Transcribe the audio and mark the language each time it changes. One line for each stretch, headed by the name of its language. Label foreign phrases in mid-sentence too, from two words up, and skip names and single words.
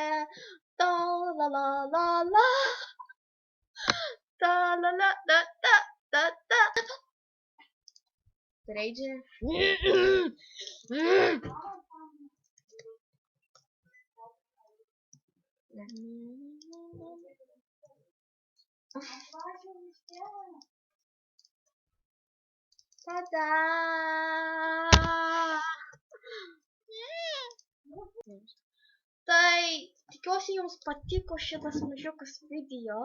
Lithuanian: Ta la la la la, ta la la la ta ta ta. Raidži. Tada! Tai tikiuosi jums patiko šitas mažiukas video.